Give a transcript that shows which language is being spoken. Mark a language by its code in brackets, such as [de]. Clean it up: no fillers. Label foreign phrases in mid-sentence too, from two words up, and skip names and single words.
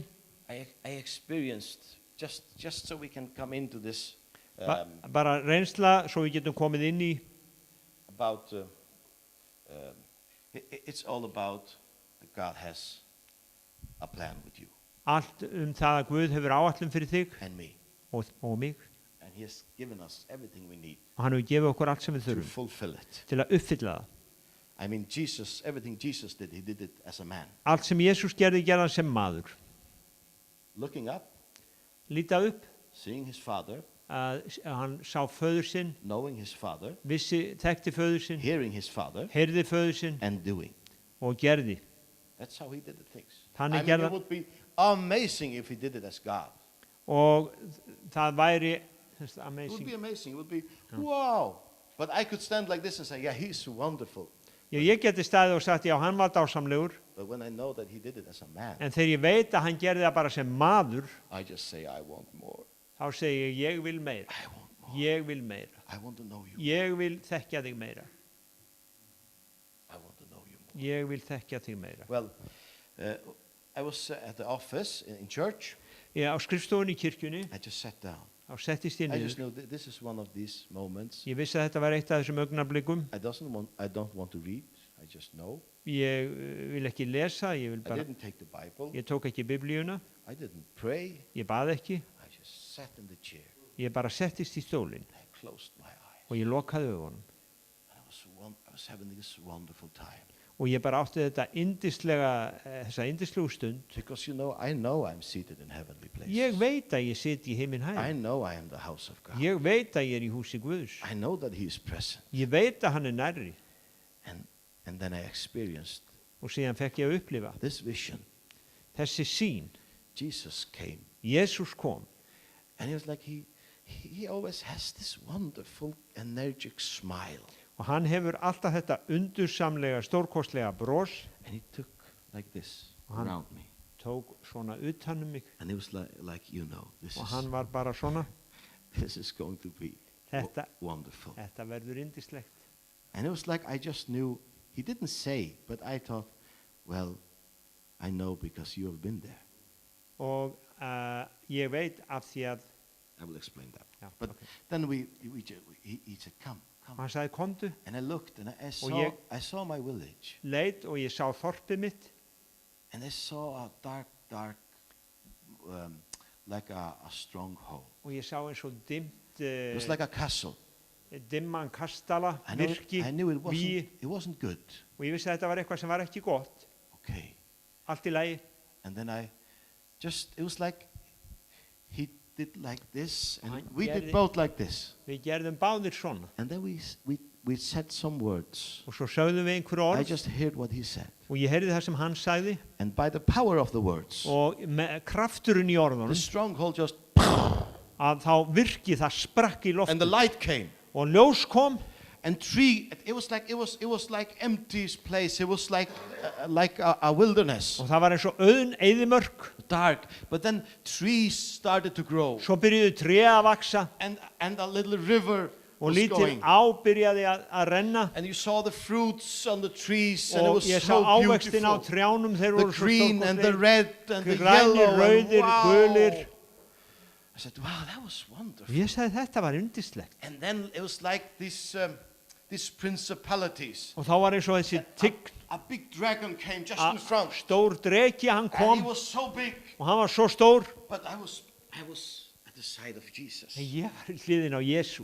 [en] I experienced, just so we can come into this, [is] bara reynsla svo við getum komið inn í, [en] about, it's all about that God has a plan with you [is] allt það að Guð hefur áætlun fyrir þig [en] and me. [is] og mig, [en] And he has given us everything we need [is] og hann hefur gefið okkur allt sem við [en] to [is] þurfum [en] fulfill it. [is] til að uppfylla það. [en] I mean, everything Jesus did, he did it as a man. [is] Allt sem Jesús gerði hann sem maður. [en] Looking up, [is] Líta upp, [en] seeing his father, [is] að hann sá föður sinn, [en] knowing his father, [is] þekkti föður sinn, [en] hearing his father, [is] heyrði föður sinn [en] and doing. [is] og gerði. [en] That's how he did the things. [is] Þannig [en] I mean, [is] gerði- [en] it would be amazing if he did it as God. [is] Og það væri, [en] that's It would amazing. be amazing. It would be, wow. But I could stand like this and say, yeah, he's wonderful. [is] Já, ég geti staðið og sagt, já, hann var dásamlegur, [en] But when I know that he did it as a man, [is] en þegar ég veit að hann gerði það bara sem maður, [en] I just say, I want more. [is] þá segi ég vil meira, [en] I want more. [is] ég vil meira, [en] I want to know you. [is] ég vil þekkja þig meira, [en] I want to know you more. [is] ég vil þekkja þig meira. [en] Well, I was at the office in church. [is] Ég á skrifstofunni í kirkjunni, [en] I just sat down. [is] þá settist ég [en] I just [is] niður. [en] know this is one of these moments. [is] Ég vissi að þetta var eitt af þessum augnablikum. [en] I don't want to read. I just know. [is] Ég vil ekki lesa, ég vil [en] I [is] bara, [en] didn't take the Bible. [is] ég tók ekki biblíuna, [en] I didn't pray. [is] ég bað ekki, [en] I just sat in the chair. [is] ég bara settist í stólinn [en] I closed my eyes. [is] og ég lokaði augunum. [en] I was having this wonderful time. [is] Og ég bara átti þessa yndislegu stund. [en] Because you know, I know I'm seated in heavenly places. [is] Ég veit að ég sit í heiminn [en] I [is] hæð. [en] know I am the house of God. [is] Ég veit að ég er í húsi Guðs. [en] I know that he is present. [is] Ég veit að hann er nærri. [en] And then I experienced [is] Og síðan fekk ég að upplifa [en] this vision. [is] þessi sýn. [en] Jesus came. [is] Jésús kom. [en] And he was like, he always has this wonderful, energetic smile. [is] Og hann hefur alltaf þetta undursamlega, stórkostlega bros. [en] And he took like this [is] Han- [en] around me. [is] Tók svona utan mig. [en] And it was like you know, [is] Og hann var bara svona. [en] this is going to be [is] Þetta, [en] wonderful. [is] þetta verður yndislegt. [en] And it was like I just knew, he didn't say, but I thought, well, I know because you have been there. [is] Og ég veit af því að, [en] I will explain that. [is] já, But okay. [en] then he said, come. [is] Og hann sagði, komdu. [en] And I looked and I saw my village. [is] Leit og ég sá þorpið mitt. [en] And I saw a dark, like a stronghold. [is] Og ég sá eins og dimmt, [en] It was like a castle. [is] dimman kastala, [en] I [is] virki, [en] knew it [is] víi. [en] wasn't good. [is] Og ég vissi að þetta var eitthvað sem var ekki gott. [en] Okay. [is] Allt í lagi. [en] And then it was like he did like this, and [is] Hann [en] we did [is] gerði- [en] both like this. [is] Við gerðum báðir svona. [en] And then we said some words. [is] Og svo sögðum við einhverju [en] I [is] orð. [en] just heard what he said. [is] Og ég heyrði það sem hann sagði. [en] And by the power of the words, [is] Og með krafturinn í [en] the [is] orðunum. [en] stronghold just [is] að þá virki það sprakk í [en] and the [is] lofti [en] light came. [is] og ljós kom [en] And it was like empty place. It was like a wilderness, [is] og það var eins og auðn eyðimörk. [en] dark. But then trees started to grow, [is] Svo byrjuðu tré að vaksa [en] and a little river [is] og [en] was [is] lítil [en] going. [is] á byrjaði að renna [en] And you saw the fruits on the trees, and it [is] og [en] was [is] ég sá [en] so [is] ávextin á [en] beautiful. [is] trjánum, þeir [en] The [is] voru svo [en] green and the [is] stórkostlegir. [en] red and the [is] Grænir, [en] yellow. And [is] rauðir, [en] wow. [is] gulir. [en] I said, wow, that was wonderful. [is] Og ég sagði þetta var yndislegt. [en] And then it was like these principalities. [is] Og þá var eins og þessi tign, [en] A big dragon came just in front. [is] stór dreki, hann [en] And he [is] kom [en] was so big. [is] og hann var svo stór. [en] But I was at the side of Jesus. [is] En ég var í hliðin á Jesú.